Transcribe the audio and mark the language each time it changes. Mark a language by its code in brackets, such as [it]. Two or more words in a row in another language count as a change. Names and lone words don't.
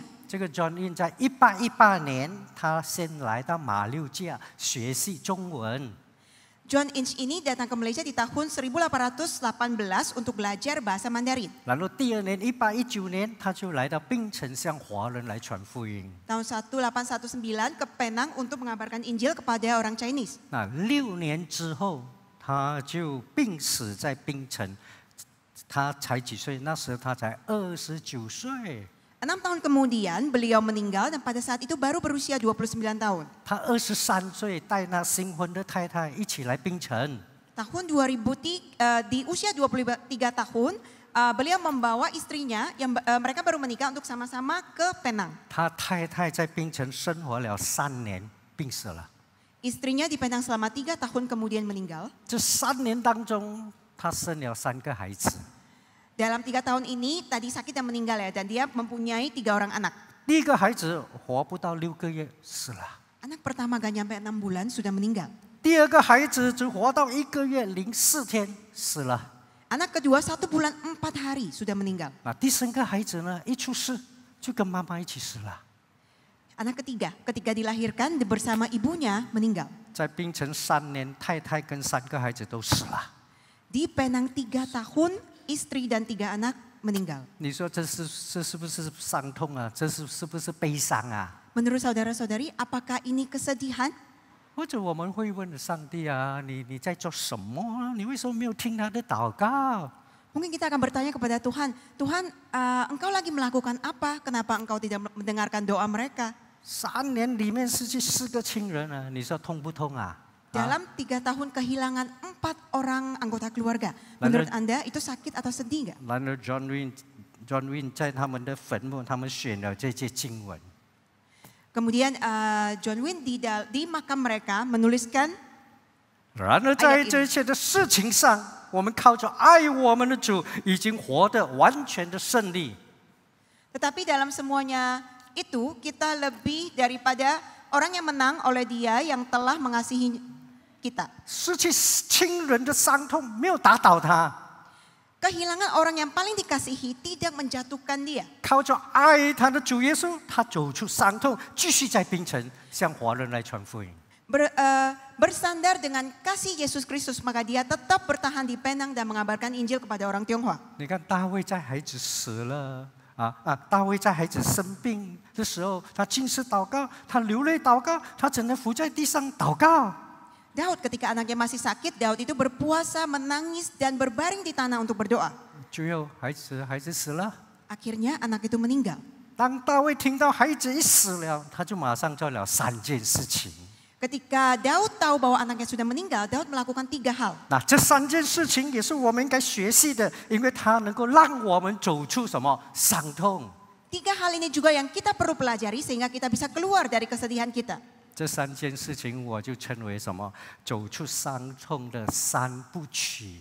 [zh] 这个 John Inch 在1818年，他先来到马六甲学习中文。 [id] John Inch ini datang ke Malaysia di tahun 1818 untuk belajar bahasa Mandarin. [zh] 然后第二年1819年，他就来到槟城向华人来传福音。 [id] Tahun 1819 ke Penang untuk mengabarkan Injil kepada orang Chinese. [zh] 那6年之后，他就病死在槟城。他才几岁？那时候他才29岁。 [id] 6 tahun kemudian beliau meninggal dan pada saat itu baru berusia 29 tahun. [zh] 他23岁带那新婚的太太一起来槟城。 [id] Tahun 2003, di usia 23 tahun, beliau membawa istrinya yang mereka baru menikah untuk sama-sama ke Penang. [zh] 他太太在槟城生活了3年，病死了。 [id] Istrinya di Penang selama 3 tahun kemudian meninggal. [zh] 这3年当中，他生了3个孩子。 [id] Dalam 3 tahun ini tadi sakit dan meninggal ya dan dia mempunyai 3 orang anak. [zh] 第一个孩子活不到6个月死了， [id] Anak pertama gak nyampe 6 bulan sudah meninggal. [zh] 第二个孩子只活到1个月04天死了。 [id] Anak kedua 1 bulan 4 hari sudah meninggal. [zh] 那第3个孩子呢，一出世就跟妈妈一起死了。 [id] Anak ketiga ketika dilahirkan bersama ibunya meninggal. [zh] 在槟城3年，太太跟3个孩子都死了。 [id] Di Penang 3 tahun, istri dan 3 anak meninggal. [zh] 你说这是不是伤痛啊？这是不是悲伤啊？ [id] Menurut saudara-saudari, apakah ini kesedihan? [zh] 或者我们会问上帝啊，你在做什么啊？你为什么没有听他的祷告？ [id] Mungkin kita akan bertanya kepada Tuhan, Tuhan, engkau lagi melakukan apa? Kenapa engkau tidak mendengarkan doa mereka? [zh] 3 年里面失去4个亲人啊，你说痛不痛啊？ [id] Dalam 3 tahun kehilangan 4 orang anggota keluarga. Menurut Anda itu sakit atau sedih nggak? [zh] 然而 John Win 在他们的坟墓，他们选了这些经文。 [id] Kemudian John Win di makam mereka menuliskan, [zh] 然而在这一切的事情上，我们靠着爱我们的主，已经活得完全的胜利。 [id] tetapi dalam semuanya itu kita lebih daripada orang yang menang oleh Dia yang telah mengasihi kita. [zh] 失去亲人的伤痛没有打倒他， [id] Kehilangan orang yang paling dikasihi tidak menjatuhkan dia. [zh] 靠着爱他的主耶稣，他走出伤痛，继续在槟城向华人来传福音。 [id] Bersandar dengan kasih Yesus Kristus, maka dia tetap bertahan di Penang dan mengabarkan Injil kepada orang Tionghoa. [zh] 你看大卫在孩子死了大卫在孩子生病的时候，他禁食祷告，他流泪祷告，他只能伏在地上祷告。 [id] Daud ketika anaknya masih sakit, Daud itu berpuasa, menangis dan berbaring di tanah untuk berdoa. [zh] 最后孩子死了。 [id] Akhirnya anak itu meninggal. [zh] 当大卫听到孩子一死了，他就马上做了3件事情。 [id] Ketika Daud tahu bahwa anaknya sudah meninggal, Daud melakukan 3 hal. [zh] 那这3件事情也是我们应该学习的，因为它能够让我们走出什么伤痛。 [id] 3 hal ini juga yang kita perlu pelajari sehingga kita bisa keluar dari kesedihan kita. [zh] 这3件事情我就称为什么？走出伤痛的3部曲。